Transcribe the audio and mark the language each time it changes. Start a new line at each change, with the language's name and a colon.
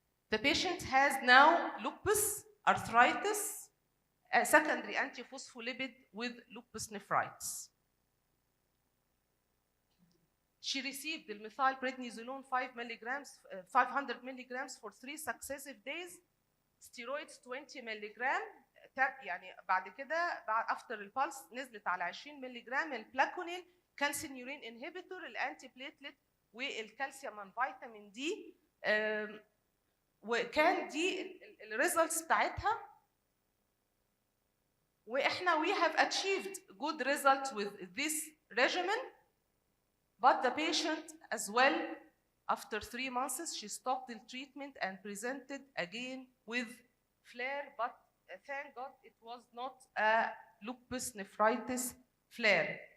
English: The patient has now lupus, arthritis, secondary antiphospholipid with lupus nephritis. She received the methylprednisolone 500 milligrams for 3 successive days, steroids 20 milliجرام.
Arabic: يعني بعد كده after البلس نزلت على 20 ملغ البلاكونيل كالسينيورين انهبيتور الانتي بليتلت والكالسيوم and فيتامين دي. وكان دي الريزلتس بتاعتها، واحنا
English: we have achieved good results with this regimen. But the patient as well, after 3 months, she stopped the treatment and presented again with flare, but thank God it was not a lupus nephritis flare.